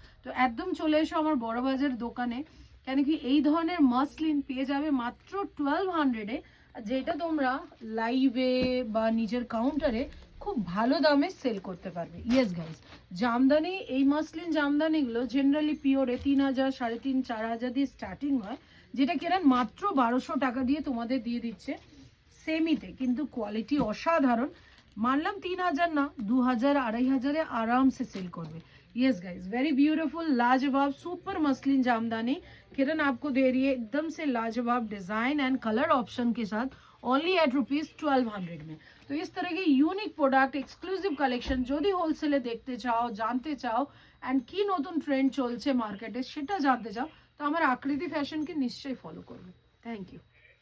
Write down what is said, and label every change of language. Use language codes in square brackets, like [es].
[bn] তো একদম চলে এসো আমার বড় বাজার দোকানে, কেন কি এই ধরনের মাসলিন পেয়ে যাবে মাত্র 1200-এ, যেটা তোমরা লাইভে বা নিজের কাউন্টারে খুব ভালো দামে সেল করতে পারবে। ইয়েস গাইস, জামদানি, এই মাসলিন জামদানিগুলো জেনারেলি পিওরে 3000, 3.5, 4000 দিয়ে স্টার্টিং হয়, যেটা কেরান মাত্র 1200 টাকা দিয়ে তোমাদের দিয়ে দিচ্ছে সেমিতে। কিন্তু কোয়ালিটি অসাধারণ। মানলাম 3000 না, 2000, 2500-এ [hi] आराम से सेल करवे। यस गाइस, वेरी ब्यूटीफुल लाजवाब सुपर मसलिन जामदानी किरण आपको दे रही है एकदम से लाजवाब डिजाइन एंड कलर ऑप्शन के साथ ओनली एट ₹1200 में। तो इस तरह के यूनिक प्रोडक्ट एक्सक्लूसिव कलेक्शन [bn] যদি হোলসেলে দেখতে চাও, জানতে চাও এন্ড কি নতুন ট্রেন্ড চলছে মার্কেটে সেটা জানতে চাও, তো আমার আকৃতি ফ্যাশনকে নিশ্চয়ই ফলো করবে। Thank you.